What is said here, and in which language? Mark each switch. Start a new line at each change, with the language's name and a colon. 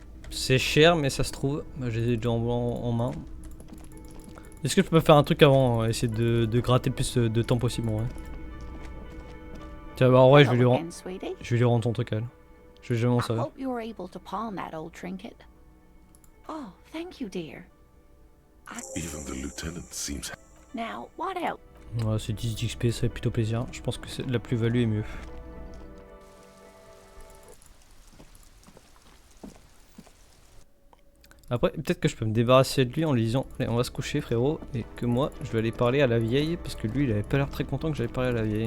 French: C'est cher, mais ça se trouve. Bah, j'ai déjà en main. Est-ce que je peux faire un truc avant, essayer de gratter le plus de temps possible, ouais. Tiens, bah en vrai, je vais lui rendre ton truc à elle. Je vais jamais m'en servir.
English: hope you were able to pawn that old trinket. Oh, thank you, dear. Even the lieutenant seems... Now, what else?
French: Ouais, c'est 10 d'XP, ça fait plutôt plaisir. Je pense que la plus-value est mieux. Après, peut-être que je peux me débarrasser de lui en lui disant allez, on va se coucher, frérot, et que moi, je vais aller parler à la vieille, parce que lui, il avait pas l'air très content que j'aille parler à la vieille.